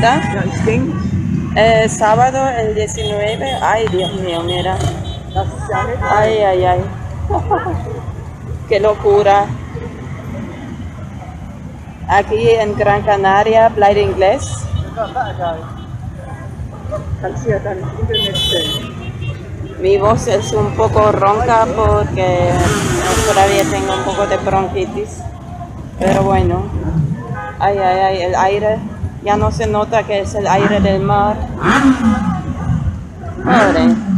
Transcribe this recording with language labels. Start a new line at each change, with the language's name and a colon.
German: Ja, ich denke.
Spanish: Sábado, el 19. Ay, Dios mío, mira.
German: Das ist ja nicht
Spanish: Ay, ay, ay. Qué locura. Aquí en Gran Canaria, Playa de Inglés.
German: Kannst du ja dann ins Internet stellen.
Spanish: Mi voz es un poco ronca porque todavía tengo un poco de bronquitis. Pero bueno. Ay, ay, ay, el aire. Ya no se nota que es el aire del mar. Pobre.